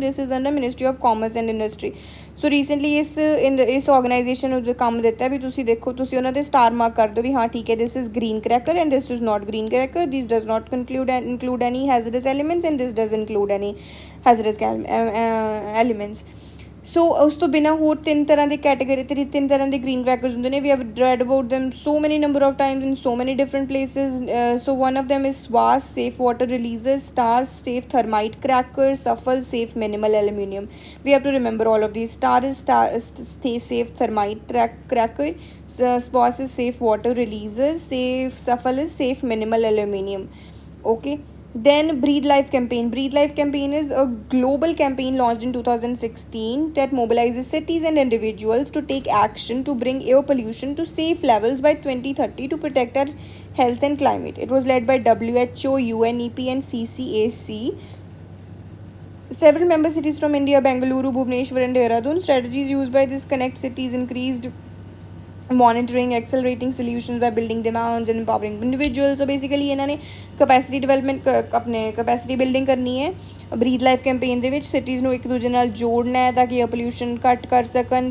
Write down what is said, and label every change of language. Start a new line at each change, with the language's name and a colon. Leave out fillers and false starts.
English: This is under Ministry of Commerce and Industry. So recently
Punjabi: ਇਸ organization ਨੂੰ ਕੰਮ ਦਿੱਤਾ ਵੀ ਤੁਸੀਂ ਦੇਖੋ, ਤੁਸੀਂ ਉਹਨਾਂ ਦੇ ਸਟਾਰ ਮਾਰਕ ਕਰ ਦਿਓ ਵੀ ਹਾਂ ਠੀਕ ਹੈ
English: this is green cracker and this is not green cracker, this does not include any hazardous elements and this does include any hazardous elements.
Punjabi: ਸੋ ਉਸ ਤੋਂ ਬਿਨਾਂ ਹੋਰ ਤਿੰਨ ਤਰ੍ਹਾਂ ਦੇ ਤਿੰਨ ਤਰ੍ਹਾਂ ਦੇ ਗ੍ਰੀਨ ਕ੍ਰੈਕਰਸ ਹੁੰਦੇ ਨੇ।
English: We have read about them so many number of times in so many different places. So one of them is SWAS, safe water releasers, STAR, safe thermite cracker, SUFFLE, safe minimal aluminium. We have to remember all of these. STAR is safe thermite cracker, SWAS is safe water releaser, SUFFLE is safe minimal aluminium. Okay. Then Breathe Life campaign. Breathe Life campaign is a global campaign launched in 2016 that mobilizes cities and individuals to take action to bring air pollution to safe levels by 2030 to protect our health and climate. It was led by WHO, UNEP and CCAC. Several member cities from India, Bengaluru, Bhubaneswar and Dehradun. Strategies used by this connect cities increased monitoring, accelerating solutions by building demands and empowering individuals.
Punjabi: So basically ਇਹਨਾਂ ਨੇ capacity development ਆਪਣੇ capacity building ਕਰਨੀ ਹੈ breathe life campaign ਦੇ ਵਿੱਚ। Cities ਨੂੰ ਇੱਕ ਦੂਜੇ ਨਾਲ ਜੋੜਨਾ ਹੈ ਤਾਂ ਕਿ ਇਹ ਪੋਲਿਊਸ਼ਨ ਘੱਟ ਕਰ ਸਕਣ।